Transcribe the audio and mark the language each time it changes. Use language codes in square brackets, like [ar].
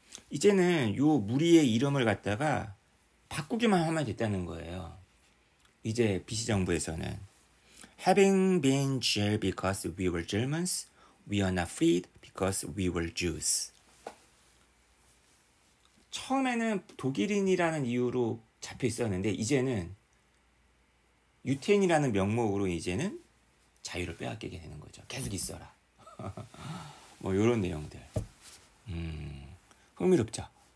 [ko] 이제는 요 무리의 이름을 갖다가 바꾸기만 하면 됐다는 거예요. 이제 비시 정부에서는 [en] Having been jailed because we were Germans, we are not freed because we were Jews. [ko] 처음에는 독일인이라는 이유로 잡혀 있었는데 이제는 유태인이라는 명목으로 이제는 자유를 빼앗기게 되는 거죠. 계속 있어라. 뭐 이런 내용들. 흥미롭죠.